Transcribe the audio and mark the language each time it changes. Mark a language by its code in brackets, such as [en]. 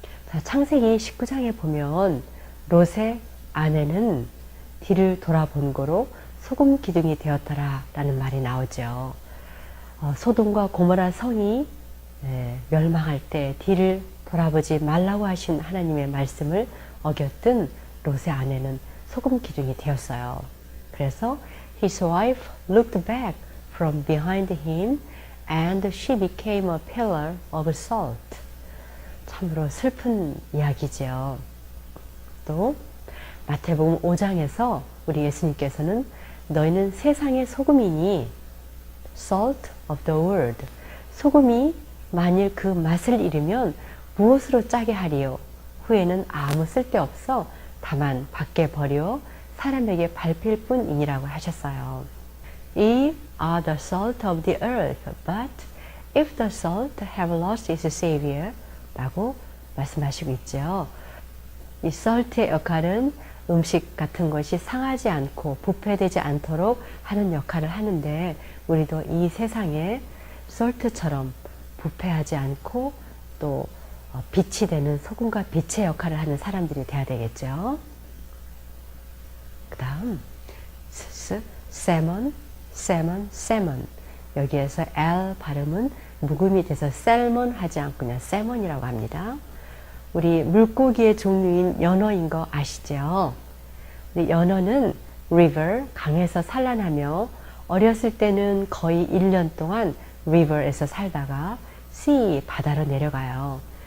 [ko] 자, 창세기 19장에 보면 롯의 아내는 뒤를 돌아본 고로 소금 기둥이 되었더라 라는 말이 나오죠. 소돔과 고모라 성이 멸망할 때 뒤를 돌아보지 말라고 하신 하나님의 말씀을 어겼던 롯의 아내는 소금 기둥이 되었어요. 그래서 [en] his wife looked back from behind him and she became a pillar of salt. [ko] 참으로 슬픈 이야기죠. 또 마태복음 5장에서 우리 예수님께서는 너희는 세상의 소금이니 [en] salt of the world. [ko] 소금이 만일 그 맛을 잃으면 무엇으로 짜게 하리요? 후에는 아무 쓸데없어 다만 밖에 버려 사람에게 밟힐 뿐이니라고 하셨어요. [en] Ye are the salt of the earth, but if the salt have lost its savior, [ko] 라고 말씀하시고 있죠. 이 salt의 역할은 음식 같은 것이 상하지 않고 부패되지 않도록 하는 역할을 하는데, 우리도 이 세상에 salt처럼 부패하지 않고 또 빛이 되는 소금과 빛의 역할을 하는 사람들이 돼야 되겠죠. 그 다음 salmon, salmon, salmon. 여기에서 L 발음은 묵음이 돼서 셀몬 하지 않고 그냥 salmon이라고 합니다. 우리 물고기의 종류인 연어인 거 아시죠? 우리 연어는 river, 강에서 산란하며 어렸을 때는 거의 1년 동안 river에서 살다가 sea, 바다로 내려가요.